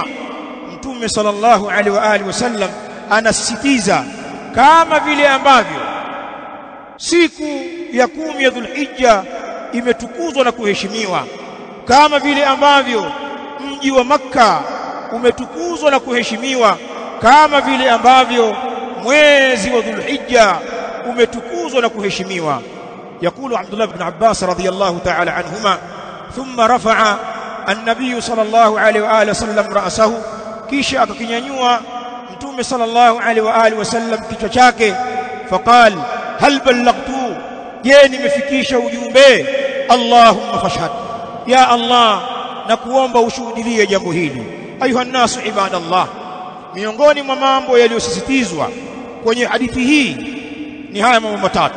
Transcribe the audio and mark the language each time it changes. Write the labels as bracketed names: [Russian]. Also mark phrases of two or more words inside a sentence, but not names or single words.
[Swahili] Mtume [Arabic] صلى الله عليه وآله وسلم [Swahili] anasisitiza, kama vile ambavyo siku ya 10 ya Dhulhijja imetukuzwa na kuheshimiwa, kama vile ambavyo mji wa Makka umetukuzwa na kuheshimiwa, kama vile ambavyo mwezi wa Dhulhijja umetukuzwa na kuheshimiwa. [Arabic] يقول عبد الله بن عباس رضي الله تعالى عنهما: ثم رفع النبي صلى الله عليه وآله وسلم رأسه, [Swahili] kisha akakinyanyua Mtume [Arabic] صلى الله عليه وآله وسلم [Swahili] kichwa chake, [Arabic] فقال هل بلغت, [Swahili] je nimefikisha ujumbe? [Arabic] اللهم فاشهد, [Swahili] ya Allah na kuomba ushuhudie jambo hili. [Arabic] أيها الناس عباد الله, [Swahili] miongoni mwa mambo yaliyosisitizwa kwenye hadithi hii ni haya mambo matatu.